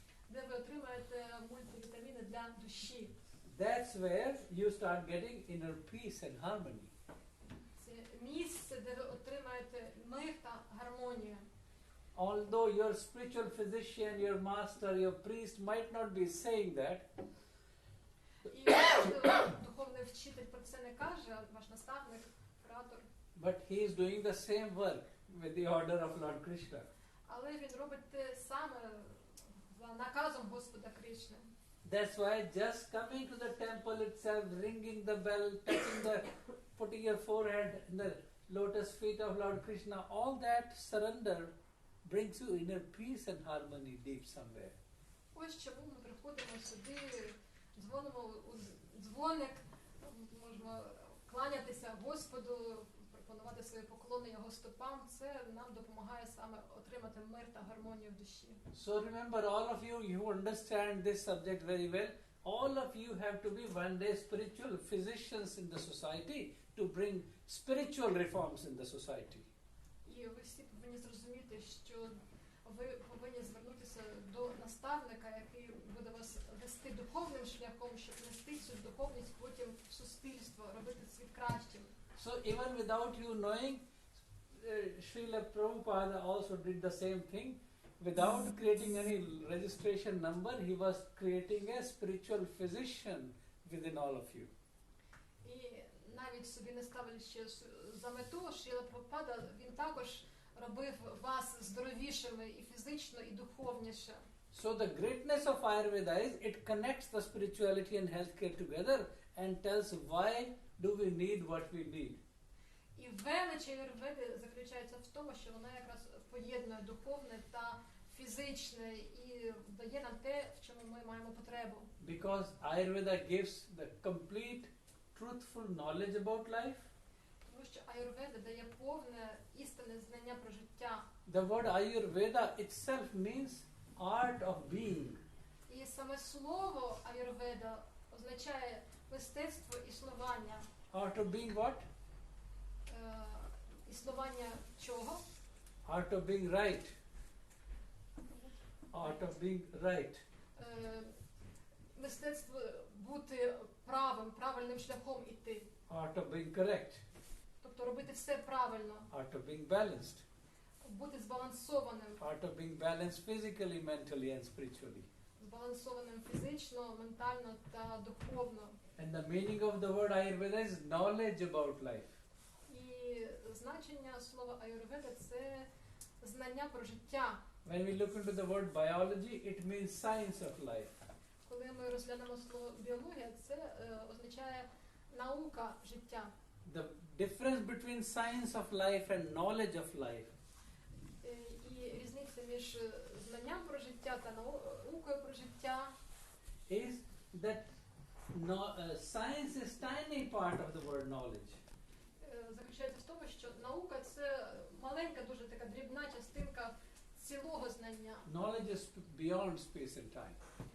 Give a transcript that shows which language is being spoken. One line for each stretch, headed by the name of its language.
Ukrainian: де ви отримаєте мультивітаміни для душі.
English: That's where you start getting inner peace and harmony.
Ukrainian: Це місце, де ви отримаєте мир та гармонію.
English: Although your spiritual physician, your master, your priest might not be saying that,
Ukrainian: І можливо, духовний вчитель про це не каже, ваш наставник, куратор,
English: but he is doing the same work with the order of Lord Krishna.
Ukrainian: але він робить те саме за наказом Господа Кришни.
English: That's why just coming to the temple itself, ringing the bell, putting your forehead in the lotus feet of Lord Krishna, all that surrender brings you inner peace and harmony deep somewhere.
Ukrainian: Ось чому ми приходимо сюди, дзвонимо у дзвоник, можемо кланятися Господу, пропонувати свої поклони Його стопам. Це нам допомагає саме отримати мир та гармонію в душі.
English: So remember, all of you, you understand this subject very well. All of you have to be one day spiritual physicians in the society to bring spiritual reforms in the society.
Ukrainian: І ви всі повинні зрозуміти, що ви повинні звернутися до наставника, який буде вас вести духовним шляхом, щоб нести цю духовність потім в суспільство, робити світ кращим.
English: So even without you knowing, Srila Prabhupada also did the same thing. Without creating any registration number, he was creating a spiritual physician within all of you.
Ukrainian: І навіть собі не ставлячи за мету, Шріла Прабхупада, він також робив вас здоровішими і фізично, і духовніше.
English: So the greatness of Ayurveda is it connects the spirituality and healthcare together and tells why do we need what we need.
Ukrainian: І велич аюрведи заключається в тому, що вона якраз поєднує духовне та фізичне і дає нам те, в чому ми маємо потребу.
English: Because Ayurveda gives the complete truthful knowledge about life.
Ukrainian: Тому що аюрведа дає повне істинне знання про життя.
English: The word Ayurveda itself means art of being.
Ukrainian: І саме слово аюрведа означає мистецтво існування.
English: Art of being what?
Ukrainian: Існування чого?
English: Art of being right. Art of being right.
Ukrainian: Мистецтво бути правильним шляхом іти.
English: Art of being correct.
Ukrainian: Тобто робити все правильно,
English: art of being balanced,
Ukrainian: бути збалансованим,
English: art of being balanced physically, mentally, and spiritually.
Ukrainian: збалансованим фізично, ментально та духовно.
English: And the meaning of the word Ayurveda is knowledge about life.
Ukrainian: І значення слова аюрведа – це знання про життя.
English: When we look into the word biology, it means science of life.
Ukrainian: Коли ми розглянемо слово біологія, це означає наука життя.
English: The difference between science of life and knowledge of life
Ukrainian: І різниця між знанням про життя та наукою про життя
English: is that science is tiny part of the word knowledge.
Ukrainian: Заключається в тому, що наука – це маленька, дуже така дрібна частинка цілого знання.
English: Knowledge is beyond space and time.